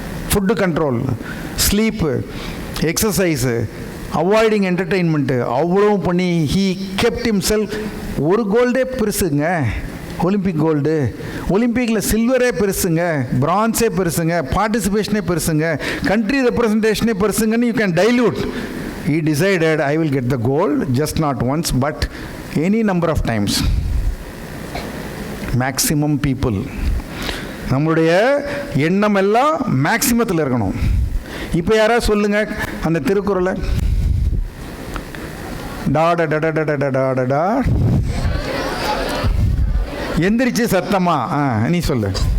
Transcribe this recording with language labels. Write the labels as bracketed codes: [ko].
[en] food control, sleep, exercise, avoiding entertainment, [ta] அவ்வளோ பண்ணி [en] He kept himself. [ta] ஒரு கோல்டே பெருசுங்க, ஒலிம்பிக் கோல்டு. ஒலிம்பிக்கில் சில்வரே பெருசுங்க, பிரான்ஸே பெருசுங்க, பார்ட்டிசிபேஷனே பெருசுங்க, country ரெப்ரசன்டேஷனே பெருசுங்கன்னு [en] You can dilute. He decided, I will get the gold, just not once, but any number of times. Maximum people. [ta] நம்மளுடைய எண்ணம் எல்லாம் மேக்சிமத்தில் இருக்கணும். இப்போ யாராவது சொல்லுங்கள் அந்த திருக்குறளை. டாட டடடடடடா எந்திரிச்சு சத்தமா நீ சொல்லு.